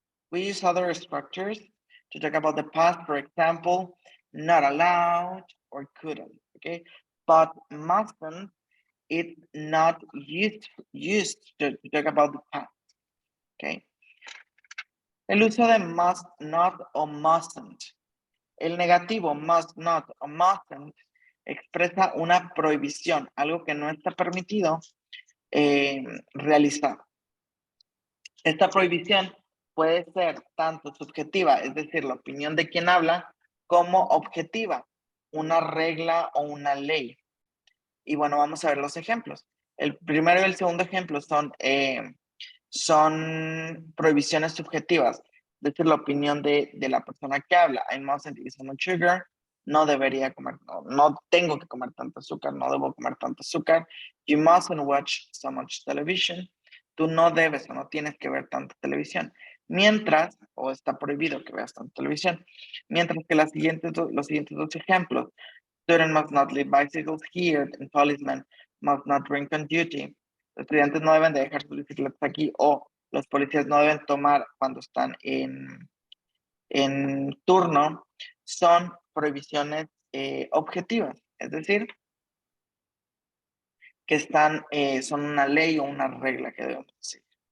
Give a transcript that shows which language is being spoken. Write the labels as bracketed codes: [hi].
[en] We use other structures to talk about the past, for example, not allowed or couldn't, okay? But mustn't, it's not used to talk about the past, okay? [es] El uso de must not o mustn't. El negativo must not o mustn't expresa una prohibición, algo que no está permitido realizar. Esta prohibición puede ser tanto subjetiva, es decir, la opinión de quien habla, como objetiva, una regla o una ley. Y bueno, vamos a ver los ejemplos. El primero y el segundo ejemplo son prohibiciones subjetivas, es decir, la opinión de la persona que habla. [en] I mustn't eat so much sugar. [es] No debería comer, no tengo que comer tanto azúcar, no debo comer tanto azúcar. [en] You mustn't watch so much television. [es] Tú no debes o no tienes que ver tanta televisión. Mientras, o está prohibido que veas tanta televisión. Mientras que los siguientes dos ejemplos, [en] student must not leave bicycles here and policemen must not drink on duty. [es] Los estudiantes no deben de dejar sus bicicletas aquí o los policías no deben tomar cuando están en turno, son prohibiciones objetivas, es decir, que son una ley o una regla que debemos seguir.